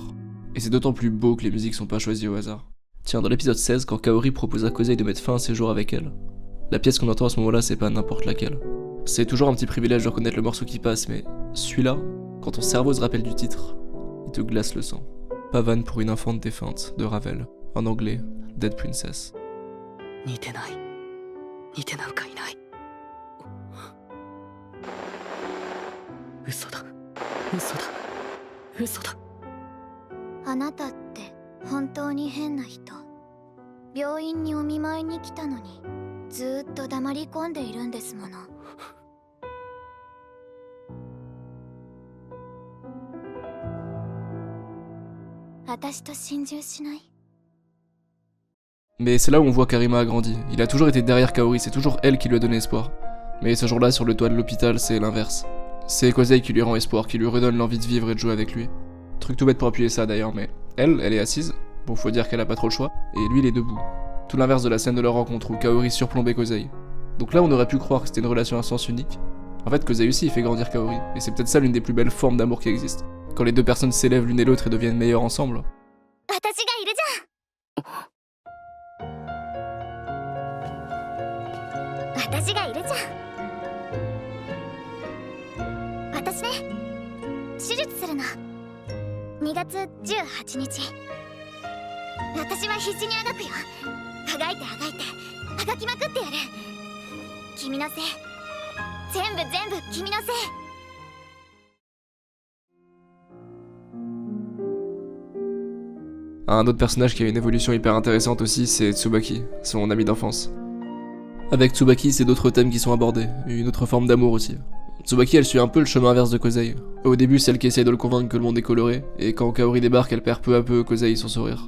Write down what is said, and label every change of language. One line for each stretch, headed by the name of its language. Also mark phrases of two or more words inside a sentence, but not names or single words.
French: Et c'est d'autant plus beau que les musiques sont pas choisies au hasard. Tiens, dans l'épisode 16, quand Kaori propose à Kozei de mettre fin à ses jours avec elle, la pièce qu'on entend à ce moment-là, c'est pas n'importe laquelle. C'est toujours un petit privilège de reconnaître le morceau qui passe, mais celui-là, quand ton cerveau se rappelle du titre, il te glace le sang. Pavane pour une infante défunte, de Ravel, en anglais, Dead Princess.
Japanese: 似てなんかいない嘘だ嘘だ嘘だあなたって本当に変な人病院にお見舞いに来たのにずーっと黙り込んでいるんですもの私と心中しない
French: Mais c'est là où on voit qu'Arima a grandi. Il a toujours été derrière Kaori, c'est toujours elle qui lui a donné espoir. Mais ce jour-là, sur le toit de l'hôpital, c'est l'inverse. C'est Kozei qui lui rend espoir, qui lui redonne l'envie de vivre et de jouer avec lui. Truc tout bête pour appuyer ça d'ailleurs, mais elle est assise. Bon, faut dire qu'elle a pas trop le choix. Et lui, il est debout. Tout l'inverse de la scène de leur rencontre où Kaori surplombait Kozei. Donc là, on aurait pu croire que c'était une relation à sens unique. En fait, Kozei aussi, il fait grandir Kaori. Et c'est peut-être ça l'une des plus belles formes d'amour qui existent. Quand les deux personnes s'élèvent l'une et l'autre et deviennent meilleures ensemble.
Japanese: 私がいるじゃん私ね手術するの2月18日私は必死にあがくよあがいてあがいてあがきまくってやる君のせい全部君のせい
French: Un autre personnage qui a une évolution hyper intéressante aussi, c'est Tsubaki, son ami d'enfance. Avec Tsubaki, c'est d'autres thèmes qui sont abordés, une autre forme d'amour aussi. Tsubaki, elle suit un peu le chemin inverse de Kozei. Au début, c'est elle qui essaye de le convaincre que le monde est coloré, et quand Kaori débarque, elle perd peu à peu Kozei son sourire.